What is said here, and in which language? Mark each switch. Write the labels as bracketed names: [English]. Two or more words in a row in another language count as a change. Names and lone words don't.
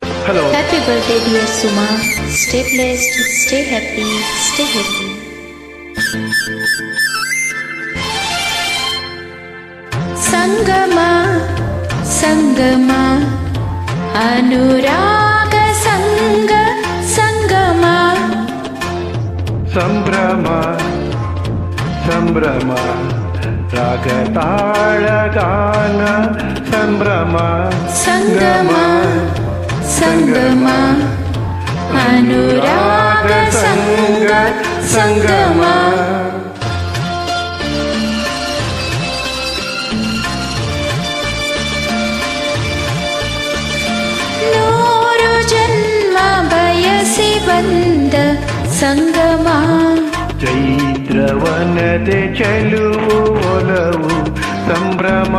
[English] Hello. Happy birthday, dear Suma. Stay blessed, stay happy, stay healthy. [Kannada] ಸಂಗಮ, ಸಂಗಮ, ಅನುರಾಗ ಸಂಗ, ಸಂಗಮ. ಸಂಭ್ರಮ, ಸಂಭ್ರಮ, ರಾಗತಾಳ ಗಾನ, ಸಂಭ್ರಮ, ಸಂಗಮ, ಸಂಗಮ, ಅನುರಾಗ ಸಂಗ, ಸಂಗಮ. ನೂರು ಜನ್ಮ ಬಯಸಿ ಬಂದ ಸಂಗಮ ಚೈತ್ರವನದೆ ಚೆಲುವು ಒಲವು ಸಂಭ್ರಮ